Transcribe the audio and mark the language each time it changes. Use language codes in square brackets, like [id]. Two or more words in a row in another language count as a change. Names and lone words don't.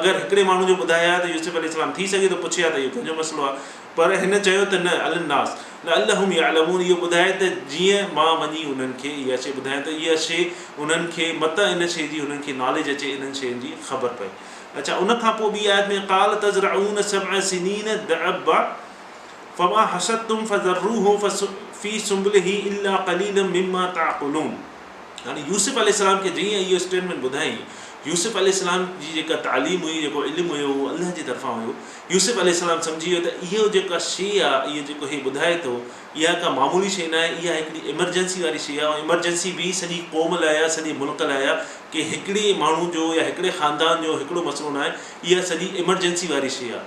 [sd] अगरि हिकिड़े माण्हू जो ॿुधाया त यूसुफ अलैहिस्सलाम थी सघे थो पुछे हा त इहो कंहिंजो मसइलो आहे, पर हिन चयो त न [ar] الناس لعلهم يعلمون, [sd] इहो ॿुधाए त जीअं मां वञी उन्हनि खे इहा शइ ॿुधायां त इहा शइ उन्हनि खे मत इन शइ जी उन्हनि खे नॉलेज अचे, इन्हनि शयुनि जी ख़बर पए। अच्छा, उनखां पोइ ॿी आयत में [ar] قال تزرعون سبع سنين دأبا فما حصدتم فذروه في سنبله إلا قليلا مما تأكلون. [sd] हाणे यूसुफ अलैहिस्सलाम खे जीअं इहो स्टेटमेंट ॿुधाई, यूसुफ अलैहिस्सलाम जी जेका तालीम हुई, जेको इल्मु हुयो, उहो अल्लाह जी तरफ़ां हुयो। यूसुफ अलैहिस्सलाम सम्झी वियो त इहो जेका शइ आहे, इहो जेको हे ॿुधाए थो, इहा का मामूली शइ न आहे, इहा हिकिड़ी इमरजेंसी वारी शइ आहे। ऐं इमरजेंसी बि सॼी क़ौम लाइ आहे, सॼे मुल्क लाइ आहे, कि हिकिड़े माण्हू जो या हिकिड़े ख़ानदान जो हिकिड़ो मसइलो न आहे, इहा सॼी इमरजेंसी वारी शइ आहे।